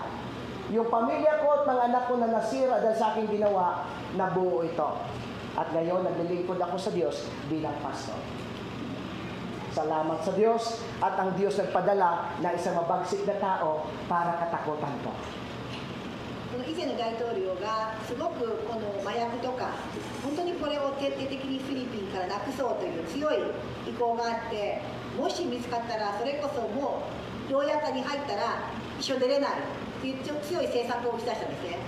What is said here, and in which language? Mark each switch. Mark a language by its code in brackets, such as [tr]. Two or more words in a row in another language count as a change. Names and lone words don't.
[tl] Yung pamilya ko at mga anak ko na nasira dahil sa aking ginawa, nabuo ito. At ngayon, naglilingkod ako sa Diyos bilang pastor. Salamat sa Diyos at ang Diyos nagpadala na isang mabagsik na tao para katakutan ko. [ja] この以前の大統領がすごくこの麻薬とか本当にこれを徹底的にフィリピンからなくそうという強い意向があって、もし見つかったらそれこそもう牢屋に入ったら一緒出れないっていう強い政策を打ち出したんですね。